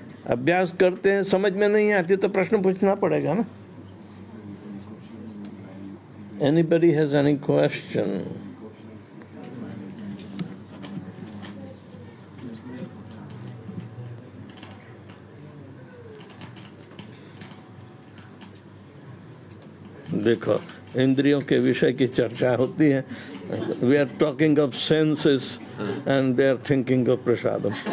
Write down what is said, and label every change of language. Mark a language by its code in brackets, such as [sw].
[hi] अभ्यास करते हैं, समझ में नहीं आती तो प्रश्न पूछना पड़ेगा ना। [en] Anybody has any question? [hi] देखो, इंद्रियों के विषय की चर्चा होती है। [en] We are talking of senses and they are thinking of prasadam.